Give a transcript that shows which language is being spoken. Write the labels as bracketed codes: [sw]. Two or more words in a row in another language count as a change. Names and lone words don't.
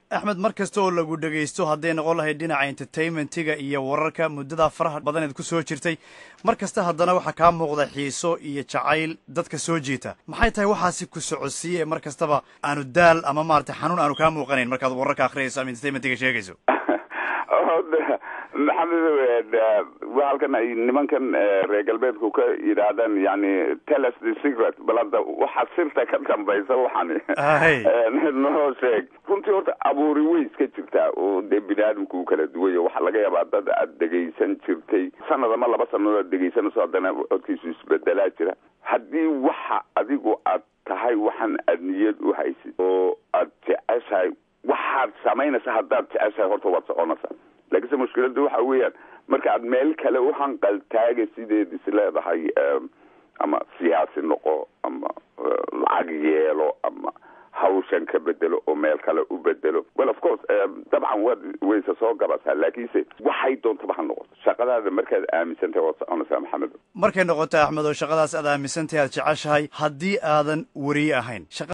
[so] axmed, mar kasta oo lagu dhegaysto hadday noqon lahayd dhinaca entertainmentiga iyo wararka muddadaa faraha badaneed ku soo jirtay, mar kasta haddana waxaa kaa muuqda xiiso iyo jacayl dadka soo jiita. maxay tahay waxaasi ku socodsiiye mar kastaba aanu daal ama maaragtay xanuun aanu kaa muuqanayn markaad wararka akhriyayso ama entertainmentiga sheegayso? maxamed halkan ay nimankan reer galbeedku ka yidhaahdaan yani [en] tell us the secret [so] balada waxa sirta ka dambaysa waxaan noo sheeg runtii horta abuuri way iska jirtaa oo dee biniaadamku kala duwayo waxaa laga yaabaa dad aad dhegaysan jirtay sanad ama 2 sanadood aad dhegaysanayso haddana codkiisu isbedelaa jira haddii waxa adigu aad tahay waxaan aad niyad u haysid oo aad jeceshahay waxaad samaynaysa haddaad jeceshahay horta waad soconaysaa laakiinse mushkiladda waxa weeyaan marka aad meel kale u hanqaltaaga sideed isleedahay ama siyaasi noqo ama lacag yeelo ama hawshan ka bedelo oo meel kale u bedelo [en] well of course [so] dabcan waysa soo gabasaa laakiinse waxay doontaba ha noqoto shaqadaada markaad aaminsantahay waad soconaysaa maxamed markay noqoto axmed oo shaqadaas aad aaminsantahay aad jeceshahay haddii aadan weriye ahayn